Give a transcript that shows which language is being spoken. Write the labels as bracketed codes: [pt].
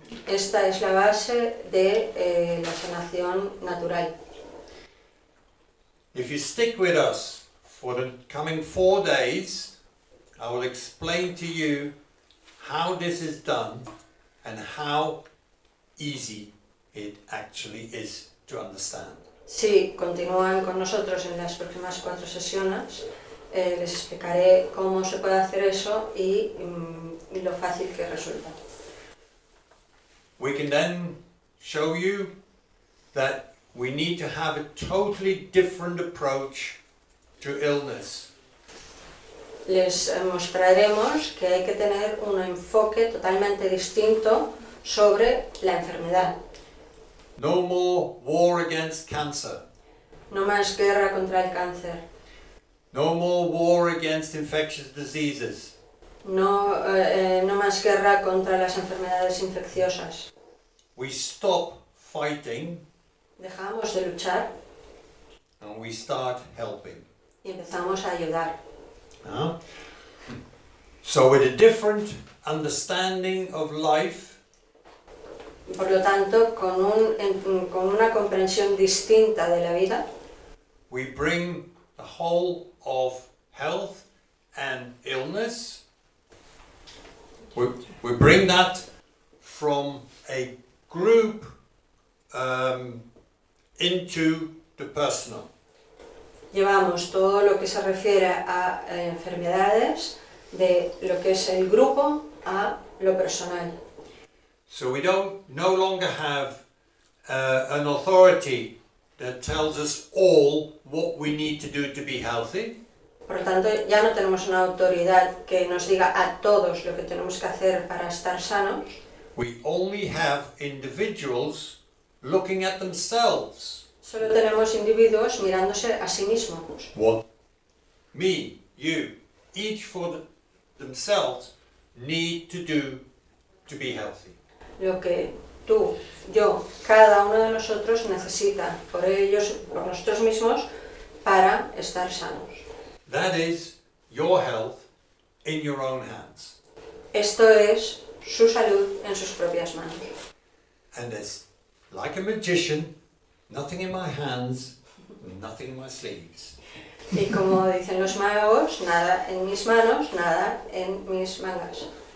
[es] Esta es la base de la sanación natural. [en] If you stick with us for the coming 4 days, I will explain to you how this is done and how easy it actually is to understand. [es] Si continúan con nosotros en las próximas 4 sesiones, les explicaré cómo se puede hacer eso y lo fácil que resulta. [en] We can then show you that we need to have a totally different approach to illness. [es] Les mostraremos que hay que tener un enfoque totalmente distinto sobre la enfermedad. [en] No more war against cancer. [es] No más guerra contra el cáncer. [en] No more war against infectious diseases. [es] No, no más guerra contra las enfermedades infecciosas. [en] We stop fighting [es] Dejamos de luchar [en] and we start helping. [es] y empezamos a ayudar. [en] So with a different understanding of life, [es] Por lo tanto, con una comprensión distinta de la vida, [en] we bring the whole of health and illness, we bring that from a group into the personal. [es] llevamos todo lo que se refiere a enfermedades de lo que es el grupo a lo personal. [en] So we don't no longer have an authority that tells us all what we need to do to be healthy. [es] Por lo tanto, ya no tenemos una autoridad que nos diga a todos lo que tenemos que hacer para estar sanos. [en] We only have individuals looking at themselves. [es] Solo tenemos individuos mirándose a sí mismos. [en] What me, you, each for themselves need to do to be healthy. [es] Lo que tú, yo, cada uno de nosotros necesita por ellos, por nosotros mismos, para estar sanos. [en] That is your health in your own hands. [es] Esto es su salud en sus propias manos. [en] And there's, like a magician, nothing in my hands, nothing in my sleeves. [es] Y como dicen los magos, nada en mis manos, nada en mis mangas.